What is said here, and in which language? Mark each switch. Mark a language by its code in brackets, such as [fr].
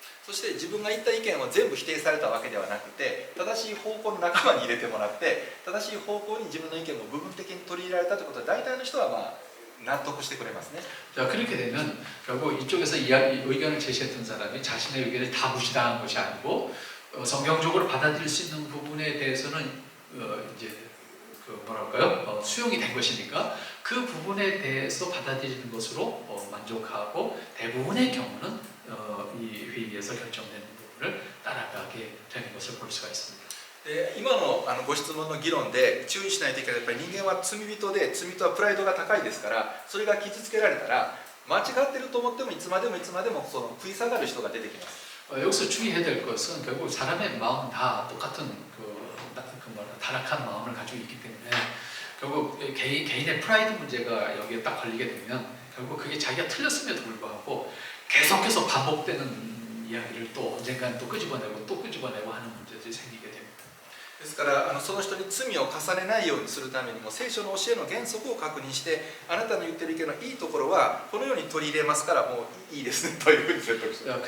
[ja] そして自分が言った意見を全部否定されたわけではなくて正しい方向の仲間に入れてもらって正しい方向に自分の意見も部分的に取り入れられたということは大体の人は納得してくれますね。 [ko] 자, 그렇게 되면 결국 이쪽에서 의견을 제시했던 사람이 자신의 의견을 다 무시당한 것이 아니고 성경적으로 받아들일 수 있는 부분에 대해서는 이제 뭐랄까요? 수용이 된 것이니까 그 부분에 대해서 받아들이는 것으로 만족하고 대부분의 경우는 이 회의에서 결정되는 부분을 따라가게 되는 것을 볼 수가 있습니다. [ja] 今のご質問の議論で注意しないといけないやっぱり人間は罪人で罪人はプライドが高いですからそれが傷つけられたら間違ってると思ってもいつまでもその食い下がる人が出てきます。 [ko] 여기서 주의해야 될 것은 결국 사람의 마음 다 똑같은 타락한 마음을 가지고 있기 때문에 결국 개인의 프라이드 문제가 여기에 딱 걸리게 되면 결국 그게 자기가 틀렸음에도 불구하고 계속해서 반복되는 이야기를 또 언젠가는 또 끄집어내고 하는 문제들이 생기게 됩니다. [ja] ですからその人に罪を重ねないようにするためにも聖書の教えの原則を確認してあなたの言ってる意見のいいところはこのように取り入れますからもういいですねというふうに説得してます。